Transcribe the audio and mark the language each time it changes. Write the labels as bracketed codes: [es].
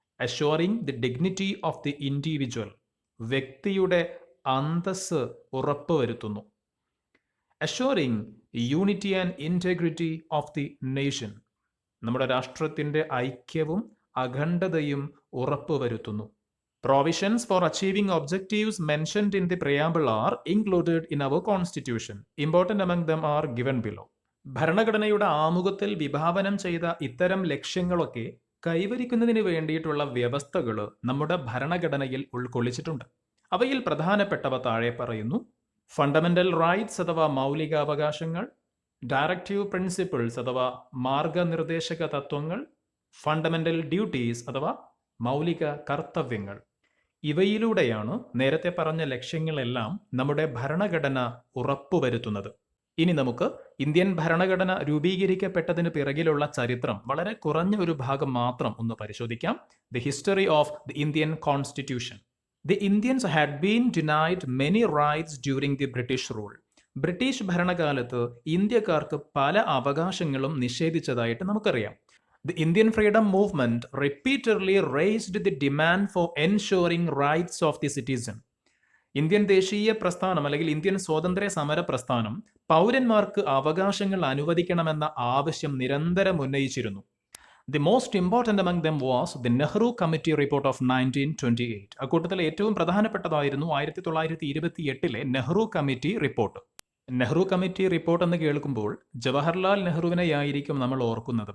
[en] Assuring the dignity of the individual. [ml] വ്യക്തിയുടെ അന്തസ് ഉറപ്പുവരുത്തുന്നു. [en] Assuring unity and integrity of the nation. [ml] നമ്മുടെ രാഷ്ട്രത്തിൻ്റെ ഐക്യവും അഖണ്ഡതയും ഉറപ്പുവരുത്തുന്നു. [en] Provisions for achieving objectives mentioned in the preamble are included in our constitution. Important among them are given below. [ml] ഭരണഘടനയുടെ ആമുഖത്തിൽ വിഭാവനം ചെയ്ത ഇത്തരം ലക്ഷ്യങ്ങളൊക്കെ കൈവരിക്കുന്നതിന് വേണ്ടിയിട്ടുള്ള വ്യവസ്ഥകൾ നമ്മുടെ ഭരണഘടനയിൽ ഉൾക്കൊള്ളിച്ചിട്ടുണ്ട്. അവയിൽ പ്രധാനപ്പെട്ടവ താഴെ പറയുന്നു. ഫണ്ടമെന്റൽ റൈറ്റ്സ് അഥവാ മൗലികാവകാശങ്ങൾ, ഡയറക്റ്റീവ് പ്രിൻസിപ്പിൾസ് അഥവാ മാർഗനിർദ്ദേശക തത്വങ്ങൾ, ഫണ്ടമെന്റൽ ഡ്യൂട്ടീസ് അഥവാ മൗലിക കർത്തവ്യങ്ങൾ. ഇവയിലൂടെയാണ് നേരത്തെ പറഞ്ഞ ലക്ഷ്യങ്ങളെല്ലാം നമ്മുടെ ഭരണഘടന ഉറപ്പുവരുത്തുന്നത്. ഇനി നമുക്ക് ഇന്ത്യൻ ഭരണഘടന രൂപീകരിക്കപ്പെട്ടതിന് പിറകിലുള്ള ചരിത്രം വളരെ കുറഞ്ഞ ഒരു ഭാഗം മാത്രം ഒന്ന് പരിശോധിക്കാം. [en] The history of the Indian constitution. The Indians had been denied many rights during the British rule. [ml] British ഭരണകാലത്ത് ഇന്ത്യക്കാർക്ക് പല അവകാശങ്ങളും നിഷേധിച്ചതായിട്ട് നമുക്കറിയാം. [en] The Indian freedom movement repeatedly raised the demand for ensuring rights of the citizen. [ml] Indian ദേശീയ പ്രസ്ഥാനം അല്ലെങ്കിൽ Indian സ്വാതന്ത്ര്യ സമര പ്രസ്ഥാനം പൗരന്മാർക്ക് അവകാശങ്ങൾ അനുവദിക്കണമെന്ന ആവശ്യം നിരന്തരം ഉന്നയിച്ചിരുന്നു. [en] The most important among them was the Nehru Committee report of 1928. [ml] അക്കൂട്ടത്തിൽ ഏറ്റവും പ്രധാനപ്പെട്ടതായിരുന്നു 1928 Nehru committee report. Nehru committee report എന്ന് കേൾക്കുമ്പോൾ ജവഹർലാൽ നെഹ്റുവിനെയായിരിക്കും നമ്മൾ ഓർക്കുന്നത്.